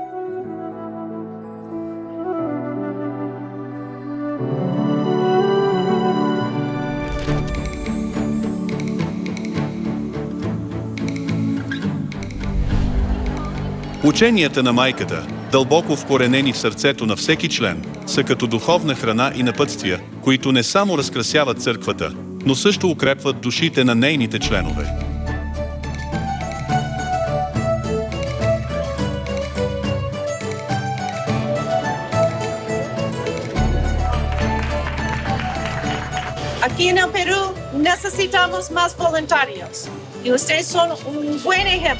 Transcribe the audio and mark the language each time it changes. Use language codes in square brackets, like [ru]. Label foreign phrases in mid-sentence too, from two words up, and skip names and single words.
[bg] Ученията на майката, дълбоко вкоренени в сърцето на всеки член, са като духовна храна и напътствия, които не само разкрасяват църквата, но също укрепват душите на нейните членове. [es] Aquí en el Perú necesitamos más voluntarios y ustedes son un buen ejemplo.